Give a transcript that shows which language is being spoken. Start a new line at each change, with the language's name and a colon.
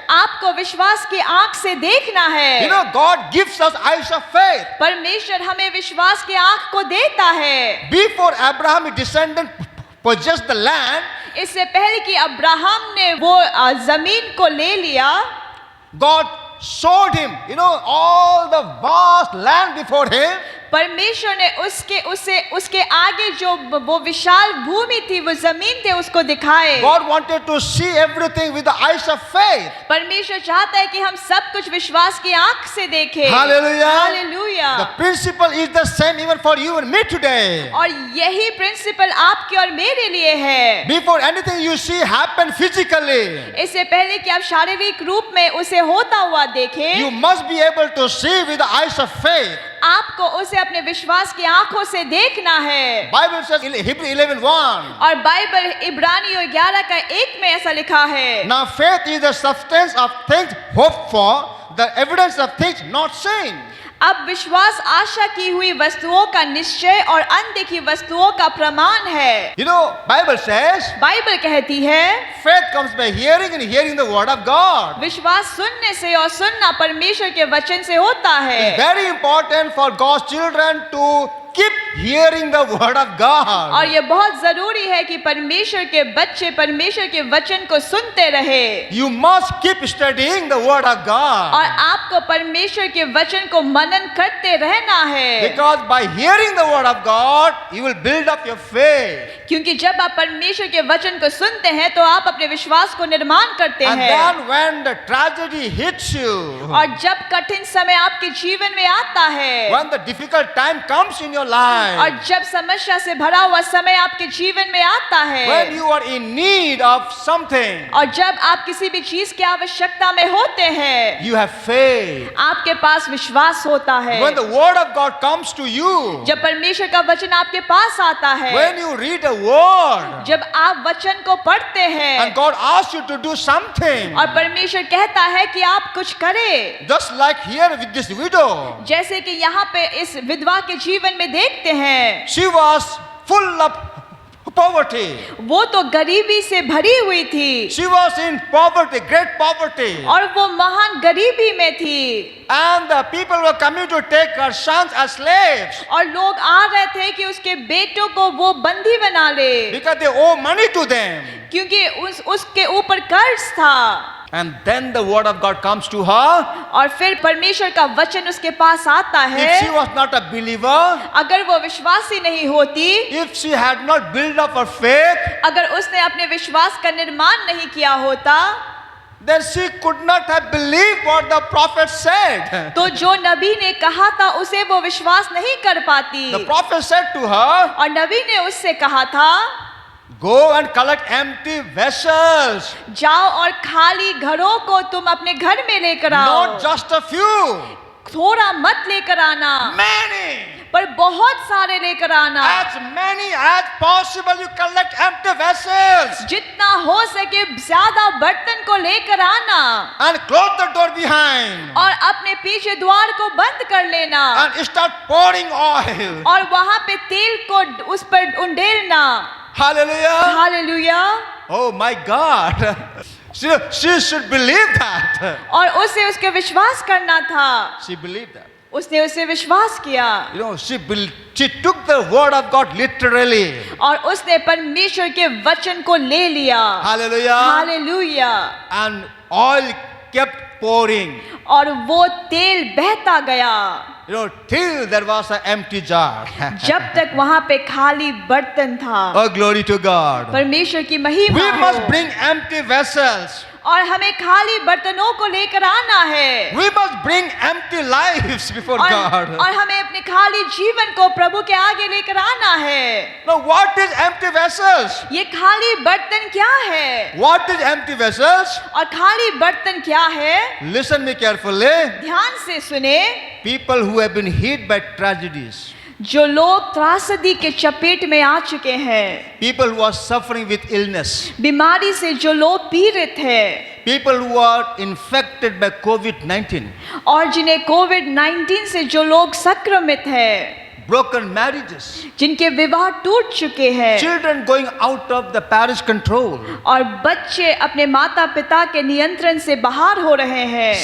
Hindi: आपको विश्वास की आंख से देखना है।
English: You know, God gives us eyes of faith.
Hindi: परमेश्वर हमें विश्वास की आंख को देता है।
English: Before Abraham, his descendant, possessed the land,
Hindi: इससे पहले कि अब्राहम ने वो जमीन को ले लिया,
English: God showed him, all the vast land before him.
Hindi: परमेश्वर ने उसके आगे जो वो विशाल भूमि थी, वो जमीन थे, उसको दिखाए।
English: God wanted to see everything with the eyes of faith.
Hindi: परमेश्वर चाहता है कि हम सब कुछ विश्वास की आंख से देखें।
English: Hallelujah.
Hindi: Hallelujah.
English: The principle is the same even for you and me today.
Hindi: और यही प्रिंसिपल आपके और मेरे लिए है।
English: Before anything you see happen physically,
Hindi: इससे पहले कि आप शारीरिक रूप में उसे होता हुआ देखें,
English: you must be able to see with the eyes of faith.
Hindi: आपको उसे अपने विश्वास की आंखों से देखना है।
English: Bible says in Hebrew 11:1.
Hindi: और बाइबल इब्रानियों 11:1 में ऐसा लिखा है,
English: Now faith is the substance of things hoped for, the evidence of things not seen.
Hindi: अब विश्वास आशा की हुई वस्तुओं का निश्चय और अनदेखी वस्तुओं का प्रमाण है।
English: Bible says
Hindi: बाइबल कहती है,
English: faith comes by hearing and hearing the word of God.
Hindi: विश्वास सुनने से और सुनना परमेश्वर के वचन से होता
English: It's
Hindi: है।
English: very important for God's children to keep hearing the word of
Hindi: और
English: God.
Hindi: ये बहुत जरूरी है कि परमेश्वर के बच्चे परमेश्वर के वचन को सुनते रहे।
English: You must keep studying the word of
Hindi: और
English: God.
Hindi: आपको परमेश्वर के वचन को मनन करते रहना है।
English: Because by hearing the word of God, you will build up your faith.
Hindi: क्योंकि जब आप परमेश्वर के वचन को सुनते हैं तो आप अपने विश्वास को निर्माण करते
English: And
Hindi: हैं।
English: then when the tragedy hits you,
Hindi: और जब कठिन समय आपके जीवन में आता है,
English: when the difficult time comes in your life,
Hindi: और जब समस्या से भरा हुआ समय आपके जीवन में आता है,
English: when you are in need of something,
Hindi: और जब आप किसी भी चीज की आवश्यकता में होते हैं,
English: you have faith.
Hindi: आपके पास विश्वास होता है।
English: When the word of God comes to you,
Hindi: जब परमेश्वर का वचन आपके पास आता है,
English: when you read a word,
Hindi: जब आप वचन को पढ़ते हैं
English: and God asks you to do something,
Hindi: और परमेश्वर कहता है कि आप कुछ करें,
English: just like here with this widow,
Hindi: जैसे कि यहाँ पे इस विधवा के जीवन में देखते हैं,
English: she was full of poverty.
Hindi: वो तो गरीबी से भरी हुई थी
English: She was in poverty, great poverty.
Hindi: और वो महान गरीबी में थी,
English: And the people were coming to take her sons as slaves
Hindi: और लोग आ रहे थे कि उसके बेटों को वो बंदी बना ले,
English: because they owe money to them.
Hindi: क्योंकि उसके ऊपर कर्ज था।
English: And then the word of God comes to her.
Hindi: और फिर परमेश्वर का वचन उसके पास आता
English: If she
Hindi: है।
English: was not a believer,
Hindi: अगर वो विश्वासी नहीं होती,
English: if she had not built up her faith,
Hindi: अगर उसने अपने विश्वास का निर्माण नहीं किया होता,
English: then she could not have believed what the prophet said.
Hindi: तो जो नबी ने कहा था उसे वो विश्वास नहीं कर पाती।
English: The prophet said to her,
Hindi: और नबी ने उससे कहा था,
English: go and collect empty vessels,
Hindi: जाओ और खाली घरों को तुम अपने घर में लेकर आओ,
English: not just a few,
Hindi: थोड़ा मत लेकर आना,
English: many.
Hindi: पर बहुत सारे लेकर आना।
English: As many as possible, you collect empty vessels
Hindi: जितना हो सके ज्यादा बर्तन को लेकर आना,
English: and close the door behind
Hindi: और अपने पीछे द्वार को बंद कर लेना,
English: and start pouring oil.
Hindi: और वहां पे तेल को उस पर उंडेलना।
English: Hallelujah.
Hindi: Hallelujah.
English: Oh my God. She should believe that.
Hindi: और उसे उसके विश्वास करना था,
English: She believed that.
Hindi: उसने उसे विश्वास किया,
English: She took the word of God literally.
Hindi: और उसने परमेश्वर के वचन को ले लिया।
English: Hallelujah.
Hindi: Hallelujah.
English: And oil kept pouring.
Hindi: और वो तेल बहता गया,
English: Till there was an empty jar.
Hindi: जब तक वहां पे खाली बर्तन था।
English: Oh, glory to God.
Hindi: परमेश्वर की महिमा
English: We must
Hindi: हो।
English: bring empty vessels.
Hindi: और हमें खाली बर्तनों को लेकर आना है,
English: We must bring empty lives before God.
Hindi: और हमें अपने खाली जीवन को प्रभु के आगे लेकर आना है।
English: Now, what is empty vessels?
Hindi: ये खाली बर्तन क्या है?
English: What is empty vessels?
Hindi: और खाली बर्तन क्या है?
English: Listen me carefully.
Hindi: ध्यान से सुने।
English: People who have been hit by tragedies.
Hindi: जो लोग त्रासदी के चपेट में आ चुके हैं,
English: People who are suffering with illness.
Hindi: बीमारी से जो लोग पीड़ित हैं,
English: people who are infected by COVID-19,
Hindi: और जिन्हें कोविड-19 से जो लोग संक्रमित है,
English: broken marriages,
Hindi: जिनके विवाह टूट चुके हैं,
English: children going out of the parents' control,
Hindi: और बच्चे अपने माता पिता के नियंत्रण से बाहर हो रहे हैं,